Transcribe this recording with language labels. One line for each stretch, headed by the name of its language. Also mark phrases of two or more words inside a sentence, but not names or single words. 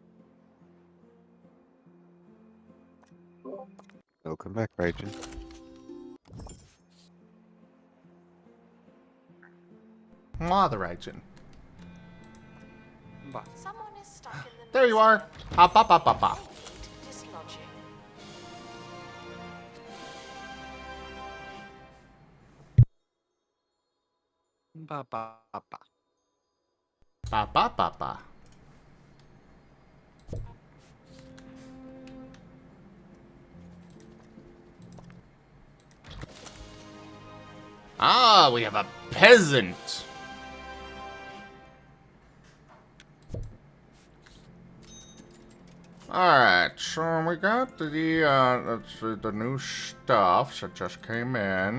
English: Welcome back, Rachel. The region. Someone is stuck in the There you are. Hop, hop, hop, hop, hop. dislodging. Ba ba ba. Ba ba ba ba. Ah, we have a peasant. Alright, so we got the new stuff that just came in.